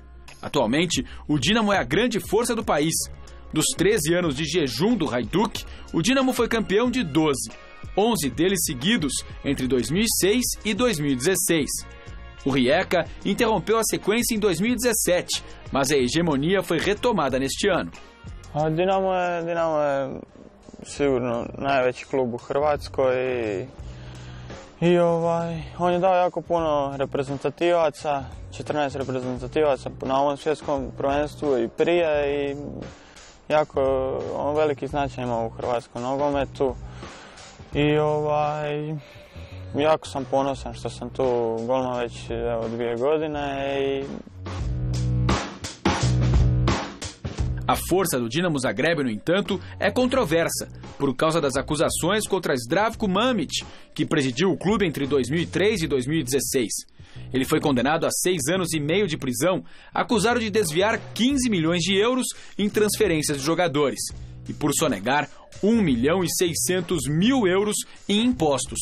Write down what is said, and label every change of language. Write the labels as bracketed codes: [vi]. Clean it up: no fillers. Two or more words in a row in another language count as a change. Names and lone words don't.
[pt] Atualmente, o Dinamo é a grande força do país. Dos 13 anos de jejum do Hajduk, o Dinamo foi campeão de 12, 11 deles seguidos entre 2006 e 2016. O Rijeka interrompeu a sequência em 2017, mas a hegemonia foi retomada neste ano. [hr] O Dinamo je sigurno najveći klub u Hrvatskoj i on je dao jako puno reprezentativaca, 14 reprezentativaca na ovom svjetskom prvenstvu i prije i jako on veliki značaj ima u hrvatskom nogometu i jako sam ponosan što sam tu golman već 2 godine i [pt] A força do Dinamo Zagreb, no entanto, é controversa, por causa das acusações contra Zdravko Mamić, que presidiu o clube entre 2003 e 2016. Ele foi condenado a 6 anos e meio de prisão, acusado de desviar 15 milhões de euros em transferências de jogadores, e por sonegar 1.600.000 euros em impostos.